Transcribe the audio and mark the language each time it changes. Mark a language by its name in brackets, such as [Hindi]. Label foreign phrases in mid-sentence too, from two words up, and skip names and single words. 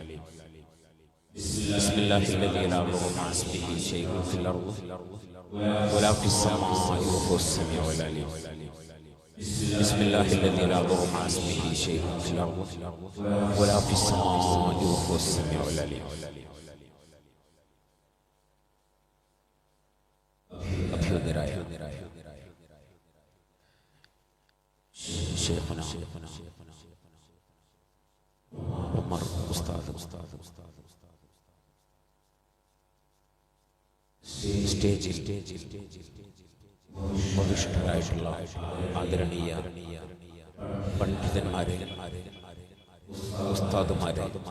[Arabic] بسم الله الذي لا يضر مع اسمه شيء في الأرض ولا في السماء وهو السميع العليم. بسم الله الذي لا يضر مع اسمه شيء في الأرض ولا في السماء وهو السميع العليم. [Malayalam] അഭ്യുദരായ ശൈഖുനാ ഉമർ ഉസ്താദ് സ്റ്റേജിൽ ഉപവിഷ്ടരായിട്ടുള്ള ആദരണീയ പണ്ഡിതന്മാരെ, ഉസ്താദുമാരെ,